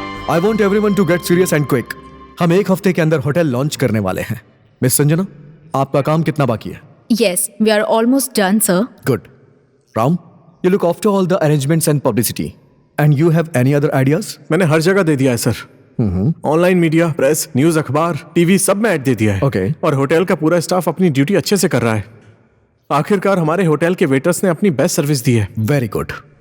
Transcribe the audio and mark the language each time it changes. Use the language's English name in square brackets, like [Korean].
[English] I want everyone to get serious and quick. [Hindi] हम 1 हफ्ते के अंदर होटल लॉन्च करने वाले हैं। मिस संजना, आपका काम कितना बाकी है? [English] Yes, we are almost done, sir. Good. Ram, you look after all the arrangements and publicity. And you have any other ideas? [Hindi] मैंने हर जगह दे दिया है sir. Online media, press, news, अखबार, टीवी सब में ऐड दे दिया है। [English] Okay. [Hindi] और होटल का पूरा स्टाफ अपनी ड्यूटी अच्छे से कर रहा है। आखिरकार हमारे होटल के वेटर्स ने अपनी बेस्ट सर्विस दी है। [English] Very good.